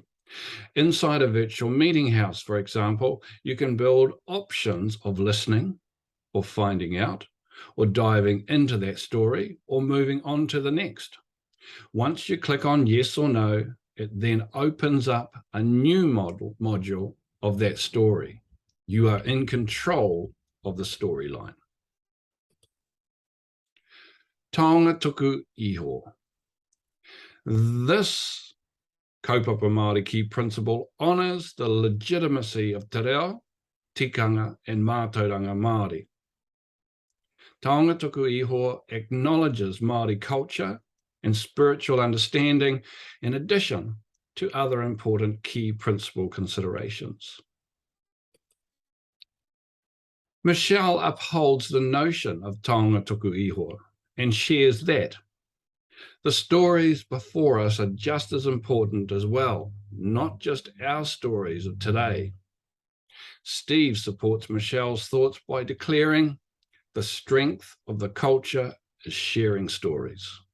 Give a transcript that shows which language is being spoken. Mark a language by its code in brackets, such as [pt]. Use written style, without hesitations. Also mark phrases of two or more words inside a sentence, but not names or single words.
[en] Inside a virtual meeting house, for example, you can build options of listening or finding out or diving into that story or moving on to the next. Once you click on yes or no, it then opens up a new module of that story. You are in control of the storyline. [mi] Taonga tuku iho. [en] This [mi] kaupapa Māori [en] key principle honours the legitimacy of [mi] te reo, [en] tikanga and [mi] Mātauranga Māori. Taonga tuku iho [en] acknowledges Māori culture and spiritual understanding in addition to other important key principle considerations. Michelle upholds the notion of [mi] taonga tuku iho [en] and shares that the stories before us are just as important as well, not just our stories of today. Steve supports Michelle's thoughts by declaring the strength of the culture is sharing stories.